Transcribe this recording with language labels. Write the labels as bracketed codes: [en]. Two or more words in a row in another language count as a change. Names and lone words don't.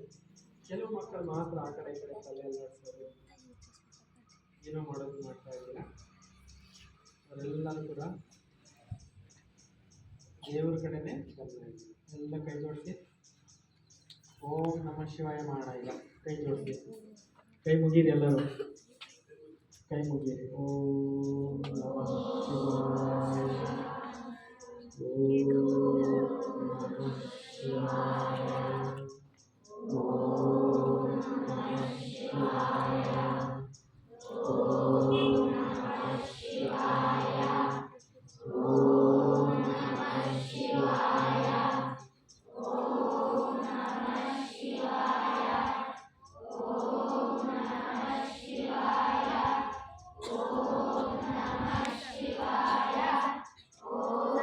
[kn] ಕೆಲವು ಮಕ್ಕಳು ಮಾತ್ರ ಆ ಕಡೆ ಈ ಕಡೆ ತಲೆ ಅಲ್ಲಾಡಿಸೋದು, ಏನೋ ಮಾಡೋದು ಮಾಡ್ತಾ ಇದ್ದೀರ. ಅವರೆಲ್ಲರೂ ಕೂಡ ದೇವ್ರ ಕಡೆನೇ ಗಮನ ಇದೆ. ಎಲ್ಲ ಕೈ ಜೋಡಿಸಿ [sa] ಓಂ ನಮಃ ಶಿವಾಯ [kn] ಮಾಡೋಣ. ಈಗ ಕೈ ಜೋಡಿಸಿ, ಕೈ ಮುಗೀರಿ. ಎಲ್ಲರೂ ಕೈ ಮುಗೀರಿ. [sa] ಓಂ ನಮಃ ಶಿವಾಯ, ಓಂ ನಮಃ ಶಿವಾಯ, ಓಂ ನಮಃ ಶಿವಾಯ, ಓಂ ನಮಃ ಶಿವಾಯ, ಓಂ ನಮಃ ಶಿವಾಯ, ಓಂ ನಮಃ ಶಿವಾಯ, ಓಂ ನಮಃ ಶಿವಾಯ, ಓಂ ನಮಃ ಶಿವಾಯ, ಓಂ